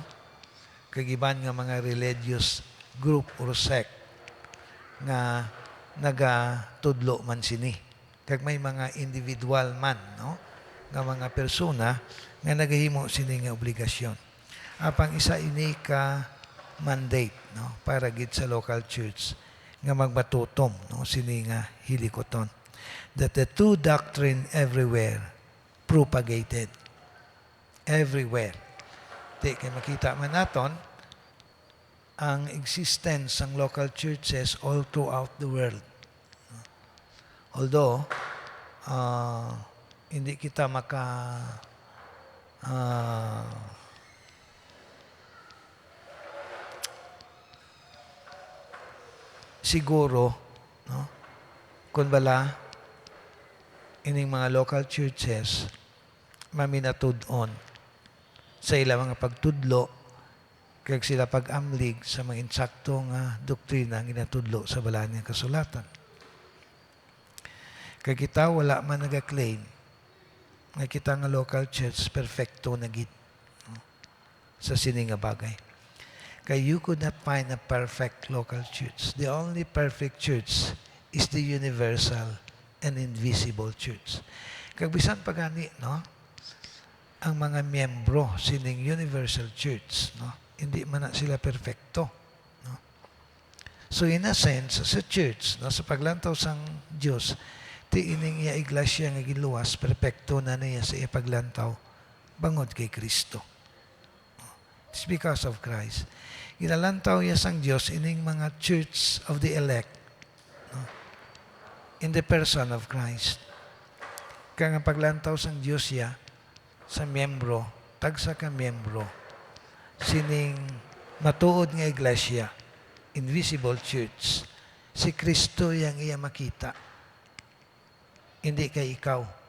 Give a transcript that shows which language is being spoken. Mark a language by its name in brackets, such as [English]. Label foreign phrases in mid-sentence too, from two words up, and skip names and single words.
[Hiligaynon] Kag iban nga mga [English] religious group or sect [Hiligaynon] nga nagatudlo man sini. Kag may mga individual man, no, nga mga persona nga nagahimo sini nga obligasyon. Apang isa ini ka mandate, no, para gid sa [English] local church [Hiligaynon] nga magbatutom, no, sini nga hilikoton, [English] that the true doctrine everywhere propagated. Everywhere. [Hiligaynon] Di kay makita man naton ang existence ng [English] local churches all throughout the world. [Hiligaynon] Although hindi kita siguro, no, kung bala ining mga [English] local churches [Hiligaynon] maminatud-on sa ilang mga pagtudlo kag sila pag-amlig sa mga insaktong doktrina ang ginatudlo sa balaan ng kasulatan. Kag kita wala man nag-claim nga kita nga [English] local church [Hiligaynon] perfecto na gid, no, sa sini nga bagay. [English] Kay you could not find a perfect local church. The only perfect church is the universal and invisible church. [Hiligaynon] Kag bisan pa gani, no, ang mga miyembro sining [English] universal church, [Hiligaynon] no, hindi man na sila perfecto, no? [English] So in a sense, [Hiligaynon] sa church, no, sa paglantaw sang Dios, ti ining iya iglesia nga giluwas, perfecto na niya sa iya paglantaw bangod kay Kristo. [English] It's because of Christ. [Hiligaynon] Ginalantaw iya sang Dios ining mga [English] church of the elect, [Hiligaynon] no, [English] in the person of Christ. [Hiligaynon] Kaya nga paglantaw sang Dios ya sa miyembro, tagsa ka miyembro, sining matuod nga iglesia, [English] invisible church, [Hiligaynon] si Kristo yang iya makita. Hindi kay ikaw.